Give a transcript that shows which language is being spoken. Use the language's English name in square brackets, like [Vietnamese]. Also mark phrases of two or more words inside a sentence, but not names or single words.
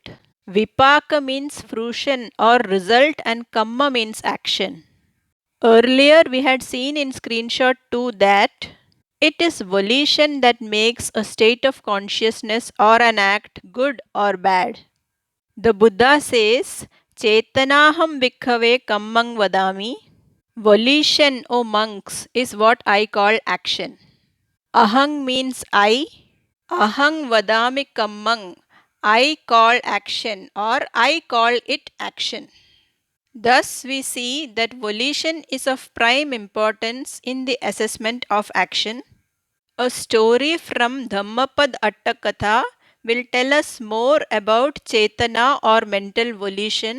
[English] Vipaka means fruition or result and kamma means action. Earlier we had seen in screenshot 2 that it is volition that makes a state of consciousness or an act good or bad. The Buddha says, [Pali] Chetanāham bhikkhave kammang vadami. [English] Volition, O monks, is what I call action. Ahang means I. [Pali] Ahang vadami kammang. [English] I call action or I call it action. Thus, we see that volition is of prime importance in the assessment of action. A story from Dhammapad Attakatha will tell us more about Chetana or mental volition.